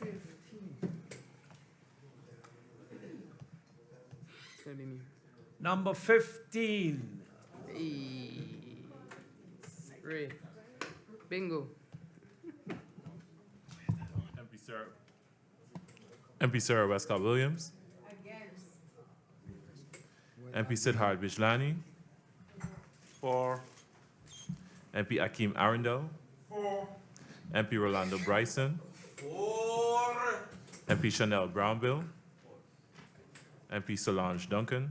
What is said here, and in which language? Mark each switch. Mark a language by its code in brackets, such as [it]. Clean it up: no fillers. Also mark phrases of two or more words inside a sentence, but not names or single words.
[en] 15. Number 15. Hey. Ray. Bingo. MP Sarah Westcott Williams. MP Siddharth Bijlani. For. MP Akeem Arundel. For. MP Rolando Bryson. For. MP Chanel Brownbill. MP Solange Duncan.